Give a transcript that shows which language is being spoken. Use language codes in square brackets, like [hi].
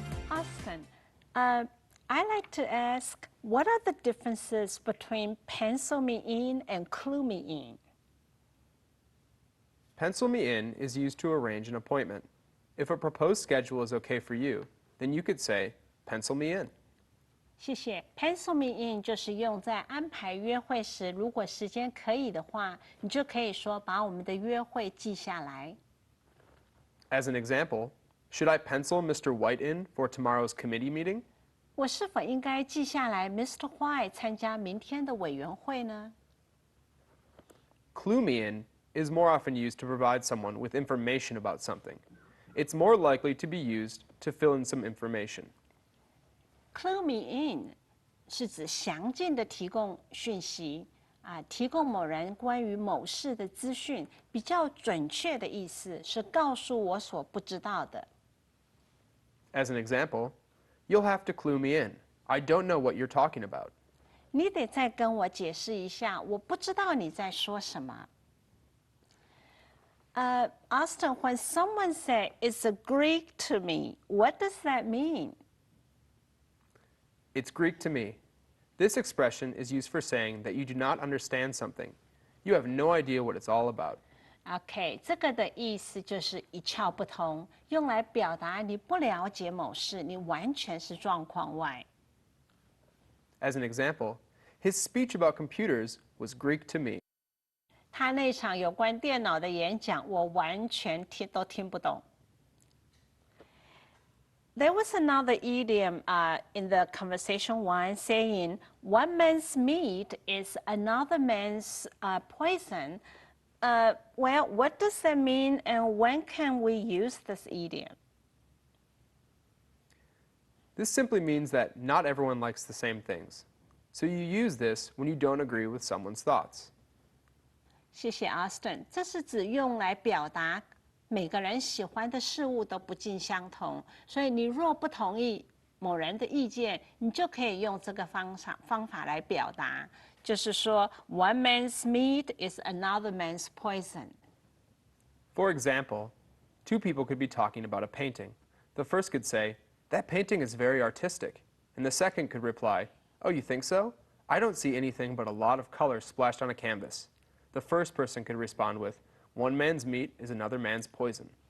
[en] Austin, I like to ask, what are the differences between pencil me in and clue me in? Pencil me in is used to arrange an appointment. If a proposed schedule is okay for you, then you could say, pencil me in. [zh] 谢谢。 Pencil me in 就是用在安排约会时，如果时间可以的话，你就可以说把我们的约会记下来。 [en] As an example, should I pencil Mr. White in for tomorrow's committee meeting? [zh] 我是否应该记下来 Mr. White 参加明天的委员会呢？ [en] Clue me in is more often used to provide someone with information about something. It's more likely to be used to fill in some information. [zh] Clue me in 是指详尽的提供讯息提供某人关于某事的资讯，比较准确的意思是告诉我所不知道的。 [en] As an example, you'll have to clue me in. I don't know what you're talking about. [zh] 你得再跟我解释一下，我不知道你在说什么。 [en] Austin, when someone says it's a Greek to me, what does that mean? It's Greek to me. This expression is used for saying that you do not understand something. You have no idea what it's all about. [zh] OK， 这个的意思就是一窍不通，用来表达你不了解某事，你完全是状况外。 [en] As an example, his speech about computers was Greek to me. [zh] 他那场有关电脑的演讲，我完全都听不懂。 [en] There was another idiom in the conversation one saying, one man's meat is another man's poison. Well, what does that mean and when can we use this idiom? This simply means that not everyone likes the same things. So you use this when you don't agree with someone's thoughts. [zh] 谢谢 Austin， 这是指用来表达每个人喜欢的事物都不尽相同，所以你若不同意某人的意见，你就可以用这个方法来表达，就是说 [en] one man's meat is another man's poison. For example, two people could be talking about a painting. The first could say, that painting is very artistic. And the second could reply, oh, you think so? I don't see anything but a lot of color splashed on a canvas. The first person could respond with, one man's meat is another man's poison.